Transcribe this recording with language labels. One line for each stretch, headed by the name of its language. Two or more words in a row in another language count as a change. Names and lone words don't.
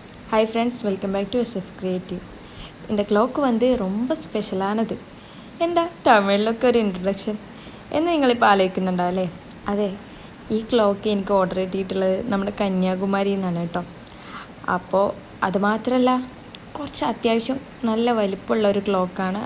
English: Hi friends, welcome back to SF Creative.
Tamil: இந்த ക്ലോക്ക് வந்து ரொம்ப
English: സ്പെഷ്യലാണത്.
Malayalam: എന്താ തമിഴിലൊക്കെ ഒരു ഇൻട്രൊഡക്ഷൻ എന്ന് നിങ്ങളിപ്പോൾ ആലോചിക്കുന്നുണ്ടാവും അല്ലേ? അതെ, ഈ ക്ലോക്ക് എനിക്ക് ഓർഡർ കിട്ടിയിട്ടുള്ളത് നമ്മുടെ കന്യാകുമാരിയിൽ നിന്നാണ് കേട്ടോ. അപ്പോൾ അതുമാത്രമല്ല, കുറച്ച് അത്യാവശ്യം നല്ല വലിപ്പമുള്ള ഒരു ക്ലോക്കാണ്.